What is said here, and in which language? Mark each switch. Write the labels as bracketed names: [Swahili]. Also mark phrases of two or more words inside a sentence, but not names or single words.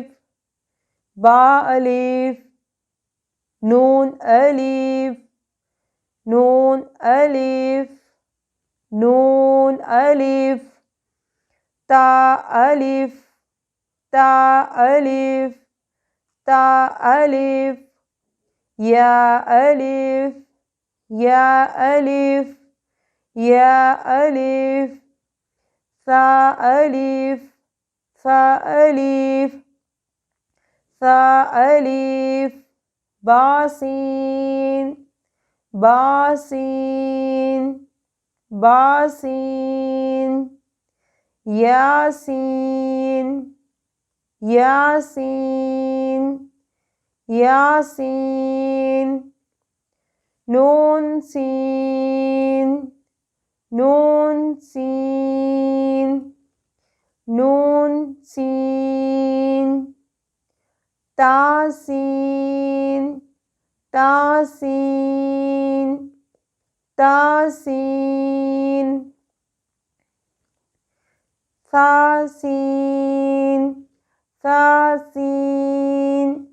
[Arabic] با الف نون الف نون الف نون الف تا الف تا الف تا الف یا الف یا الف یا الف ثا الف ثا الف ثا الف باسين باسين باسين ياسين ياسين ياسين نون سين نون سين نون سين تاسين تاسين تاسين ثاسين ثاسين